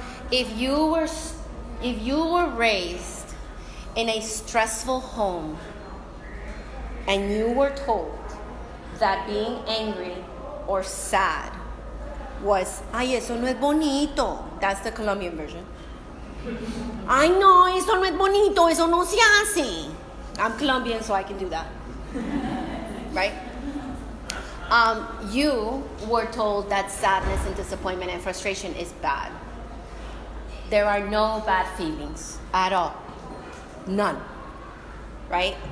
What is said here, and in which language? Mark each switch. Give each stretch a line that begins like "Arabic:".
English: If you were raised in a stressful home and you were told that being angry or sad was,
Spanish: ay, eso no es bonito.
English: That's the Colombian version.
Spanish: Ay, no, eso no es bonito, eso no se hace.
English: I'm Colombian, so I can do that. Right? You were told that sadness and disappointment and frustration is bad. There are no bad feelings at all. None. Right?